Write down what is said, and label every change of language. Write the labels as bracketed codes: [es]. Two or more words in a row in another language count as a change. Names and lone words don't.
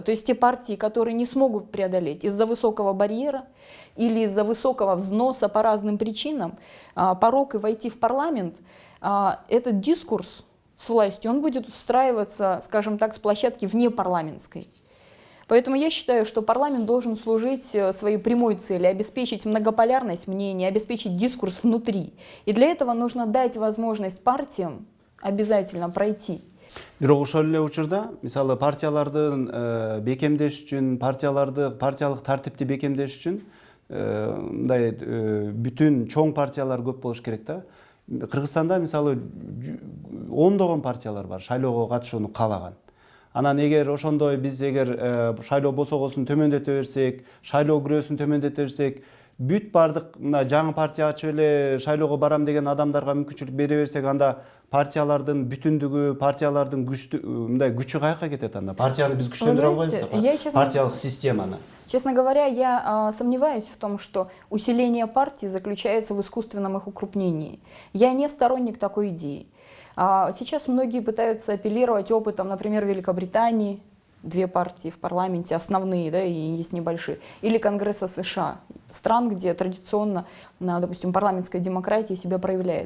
[ru] То есть те партии, которые не смогут преодолеть из-за высокого барьера или из-за высокого взноса по разным причинам порог и войти в парламент, этот дискурс с властью, он будет устраиваться, скажем так, с площадки внепарламентской. Поэтому я считаю, что парламент должен служить своей прямой цели, обеспечить многополярность мнений, обеспечить дискурс внутри. И для этого нужно дать возможность партиям обязательно пройти. [ky] Бирок ошол эле учурда, мисалы партиялардын бекемдеш үчүн, партиялык тартипти бекемдеш үчүн мындай бүтүн чоң партиялар көп болуш керек да. Кыргызстанда мисалы ондогон партиялар бар шайлоого катышууну каалаган. Анан эгер ошондой биз эгер шайлоо босогосун төмөндөтө берсек, шайлоо күрөөсүн төмөндөтө берсек, бүт бардык мына жаңы партия ачып эле шайлоого барам деген адамдарга мүмкүнчүлүк бере берсек, анда партиялардын бүтүндүгү, партиялардын мындай күчү каяка кетет анда? Партияны биз күчтөндүрө [ru] знаете, я, [ky] албайбызбы? [ru] честно- [ky] Партиялык системаны. [ru] Честно говоря, я сомневаюсь в том, что усиление партии заключается в искусственном их укрупнении. Я не сторонник такой идеи. Сейчас многие пытаются апеллировать опытом, например, Великобритании, 2 партии в парламенте, основные, да, и есть небольшие, или Конгресса США, стран, где традиционно, допустим, парламентская демократия себя проявляет.